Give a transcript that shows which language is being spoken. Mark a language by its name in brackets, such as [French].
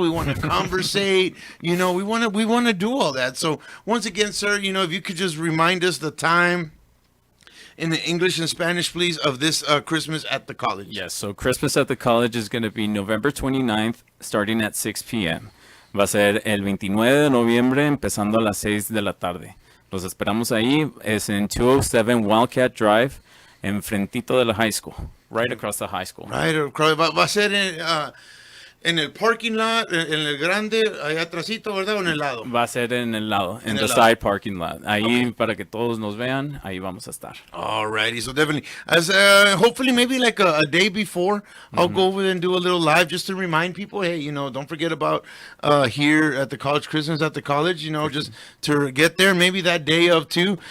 [English] We want to conversate. We want to do all that. So once again, sir, if you could just remind us the time in the English and Spanish, please, of this Christmas at the college. Yes, so Christmas at the college is going to be November 29th, starting at 6 p.m. [Spanish] Va a ser el 29 de noviembre, empezando a las 6 de la tarde. Los esperamos ahí. Es en 207 Wildcat Drive, enfrentito de la high school. [English] Right across the high school. Right across. [Spanish] Va a ser en el parking lot, en el grande, allá atrásito, ¿verdad? ¿O en el lado? Va a ser en el lado, en [English] the side parking lot. [Spanish] Ahí, para que todos nos vean, ahí vamos a estar. [English] Alrighty, so definitely. As hopefully maybe like a day before, I'll go over and do a little live just to remind people, hey, don't forget about here at the college, Christmas at the college, just to get there, maybe that day of too.